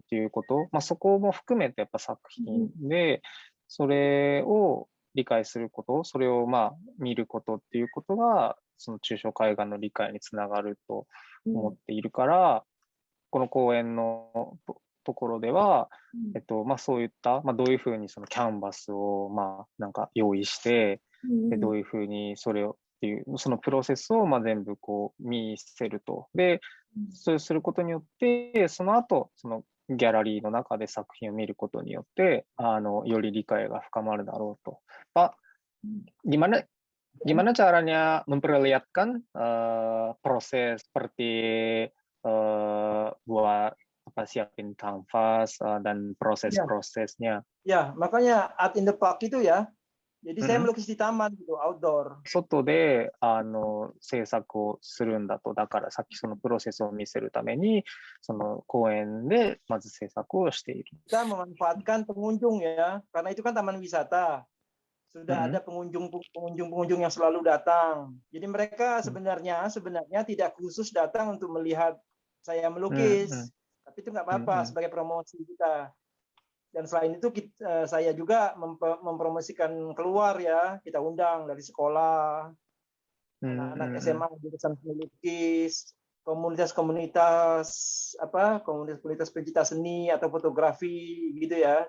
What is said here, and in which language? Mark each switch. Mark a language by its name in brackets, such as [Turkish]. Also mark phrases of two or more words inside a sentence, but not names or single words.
[Japanese] っていうこと、まあ、そこも含めてやっぱ作品で、それを理解すること、それをまあ見ることっていうことが、その抽象絵画の理解につながると思っているから、この講演のところでは、まあ、そういった、まあ、どういうふうにそのキャンバスをまあなんか用意して、でどういうふうにそれをっていうそのプロセスをまあ全部こう見せると。で、そうすることによって、その後そのギャラリーの中で作品を見ることによって、より理解が深まるだろうと。 [Indonesian] Pak, gimana gimana caranya memperlihatkan proses seperti buat apa siapin kanvas dan proses-prosesnya? Ya, makanya [English] art in the park [Indonesian] itu ya. Jadi saya melukis di taman gitu, outdoor. [Japanese] 外で制作をするんだと。だからさっきそのプロセスを見せるために、その公園でまず制作をしている。 [Indonesian] Kita memanfaatkan pengunjung ya, karena itu kan taman wisata. Sudah ada pengunjung yang selalu datang. Jadi mereka sebenarnya tidak khusus datang untuk melihat saya melukis, tapi itu nggak apa-apa sebagai promosi kita. Dan selain itu saya juga mempromosikan keluar ya, kita undang dari sekolah, anak-anak SMA jurusan melukis, komunitas-komunitas pencinta seni atau fotografi gitu ya.